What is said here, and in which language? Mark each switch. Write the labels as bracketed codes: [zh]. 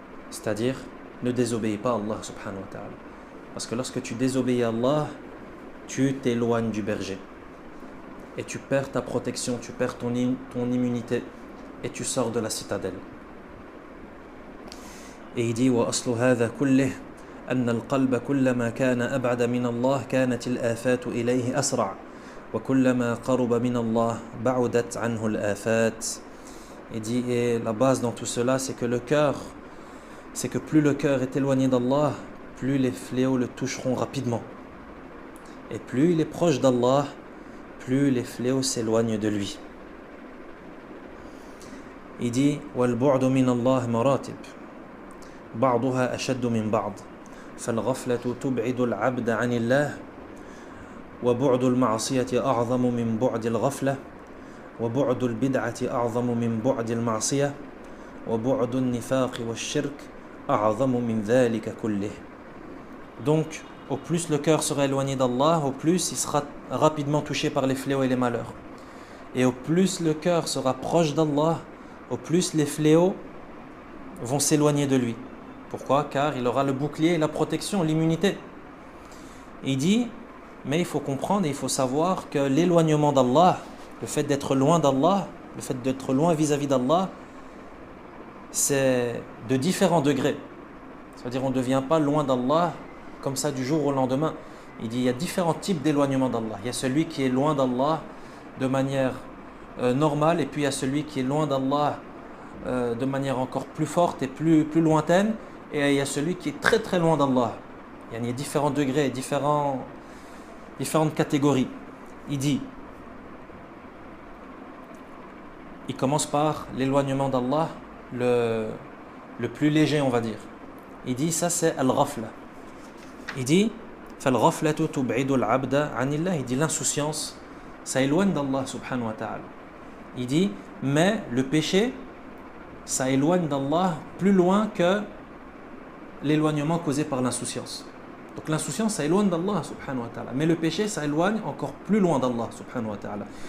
[fr] C'est-à-dire, ne désobéis pas à Allah subhanahu wa ta'ala. Parce que lorsque tu désobéis à Allah, tu t'éloignes du berger. Et tu perds ta protection, tu perds ton immunité et tu sors de la citadelle. Et il dit [ar] وَأَصْلُ هَذَا كُلِّهِ أَنَّ الْقَلْبَ كُلَّمَا كَانَ أَبْعَدَ مِنَ اللَّهِ كَانَتِ الْآفَاتُ إِلَيْهِ أَسْرَعَ وكلما قرب من الله بعدت عنه الآفات. [fr] Il dit, et la base dans tout cela, c'est que plus le cœur est éloigné d'Allah, plus les fléaux le toucheront rapidement. Et plus il est proche d'Allah, plus les fléaux s'éloignent de lui. Il dit, [ar] وَالْبُعْدُ مِنَ اللَّهِ مَرَاتِبٌ بَعْضُهَا أَشَدُّ مِنْ بَعْضٍ فَالْغَفْلَةُ تُبْعِدُ الْعَبْدَ عَنِ اللَّهِ وَبُعْدُ الْمَعْصِيَةِ أَعْظَمُ مِنْ بُعْدِ الْغَفْلَةِ وبعد البدعة أعظم من بعد المعصية وبعد النفاق والشرك أعظم من ذلك كله. [fr] Donc, au plus le cœur sera éloigné d'Allah, au plus il sera rapidement touché par les fléaux et les malheurs. Et au plus le cœur sera proche d'Allah, au plus les fléaux vont s'éloigner de lui. Pourquoi? Car il aura le bouclier, la protection, l'immunité. Il dit, mais il faut comprendre et il faut savoir que l'éloignement d'Allah, le fait d'être loin d'Allah, le fait d'être loin vis-à-vis d'Allah, c'est de différents degrés. C'est-à-dire on ne devient pas loin d'Allah comme ça du jour au lendemain. Il dit il y a différents types d'éloignement d'Allah. Il y a celui qui est loin d'Allah de manière normale, et puis il y a celui qui est loin d'Allah de manière encore plus forte et plus lointaine, et il y a celui qui est très très loin d'Allah. Il y a différents degrés, différentes catégories. Il dit, il commence par l'éloignement d'Allah, le plus léger, on va dire. Il dit, ça c'est al-ghafla. Il dit, [ar] فَالْغَفْلَةُ تُبْعِدُ الْعَبْدَ عَنِ اللَّهِ. [fr] Il dit, l'insouciance, ça éloigne d'Allah subhanahu wa ta'ala. Il dit, mais le péché, ça éloigne d'Allah plus loin que l'éloignement causé par l'insouciance. Donc l'insouciance, ça éloigne d'Allah subhanahu wa ta'ala. Mais le péché, ça éloigne encore plus loin d'Allah subhanahu wa ta'ala.